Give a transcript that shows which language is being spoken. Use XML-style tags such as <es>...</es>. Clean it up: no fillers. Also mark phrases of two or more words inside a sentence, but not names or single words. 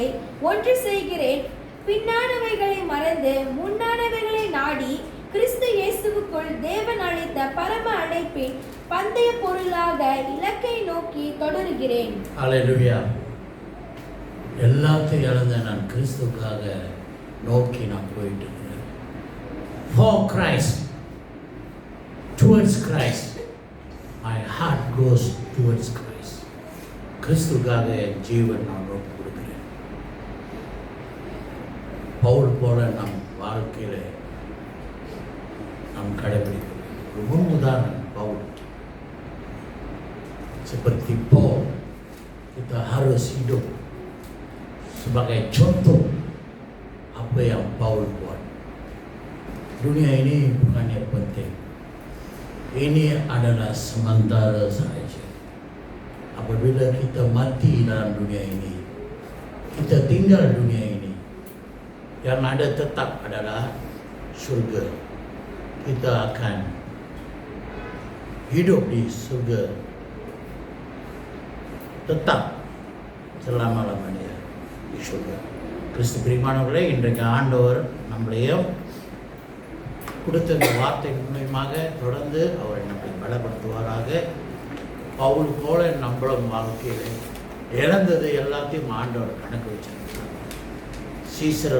<ta>ஒன்று செய்கிறேன், பின்னானவைகளை மறந்து முன்னானவைகளை நாடி கிறிஸ்து இயேசுவுக்குள் தேவன் அளித்த பரம அழைப்பின் பந்தய பொருளாக இலக்கை நோக்கி தொடருகிறேன். ஹல்லேலூயா. எல்லாத்தையும் இழந்த நான் கிறிஸ்துக்காக நோக்கி நான் போயிட்டு இருக்கிறேன்.</ta> <en>For Christ, towards Christ, my heart goes towards Christ.</en> <ta>கிறிஸ்துக்காக என் ஜீவன் நான் ஒப்பு கொடுக்கிறேன். பவுல் போல நம் வாழ்க்கையில் நாம் கடைபிடிக்கிறோம். ஒரு முன் உதாரணம் பவுல்.</ta> <ms>Seperti Paul, kita harus hidup sebagai contoh apa yang Paul buat. Dunia ini bukannya penting. Ini adalah sementara sahaja. Apabila kita mati dalam dunia ini, kita tinggal dunia ini, yang ada tetap adalah surga. Kita akan hidup di surga tetap selama-lamanya di surga.</ms> <ta>கிறிஸ்து பிரியமானவர்களே, இன்றைக்கு ஆண்டவர் நம்மளையும் கொடுத்த இந்த வார்த்தை மூலமாக தொடர்ந்து அவரை நம்மை பலப்படுத்துவாராக. பவுல் போல நம்மளும் வாழ்க்கையில் இழந்தது எல்லாத்தையும் ஆண்டவர் கணக்கு வச்சிருக்கிறார்.</ta>